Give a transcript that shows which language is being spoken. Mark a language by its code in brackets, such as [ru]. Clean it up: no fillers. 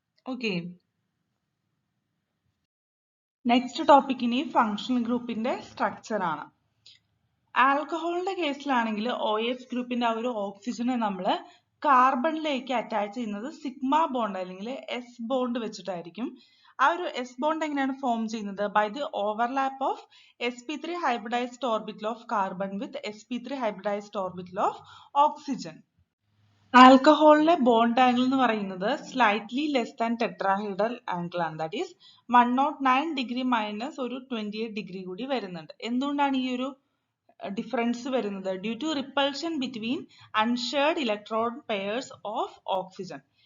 [ml] Okay, next topic ഇനി functional ഗ്രൂപ്പിന്റെ structure ആണ്. ആൽക്കഹോളിന്റെ കേസിലാണെങ്കിൽ OH ഗ്രൂപ്പിന്റെ ആ ഒരു ഓക്സിജനെ നമ്മൾ കാർബണിലേക്ക് അറ്റാച്ച് ചെയ്യുന്നത് സിഗ്മ ബോണ്ട് അല്ലെങ്കിൽ എസ് ബോണ്ട് വെച്ചിട്ടായിരിക്കും. ആ ഒരു എസ് ബോണ്ട് എങ്ങനെയാണ് ഫോം ചെയ്യുന്നത്? [en] By the overlap of sp3 hybridized orbital of carbon with sp3 hybridized orbital of oxygen. [ml] ആൽക്കഹോളിലെ bond angle എന്ന് പറയുന്നത് [en] slightly less than tetrahedral angle [ml] ആണ്. [en] that is [ml] 109 ഡിഗ്രി മൈനസ് ഒരു 28 degree കൂടി വരുന്നുണ്ട്. എന്തുകൊണ്ടാണ് ഈ ഒരു ഡിഫറൻസ് വരുന്നത്? [en] Due to repulsion between unshared electron pairs of oxygen.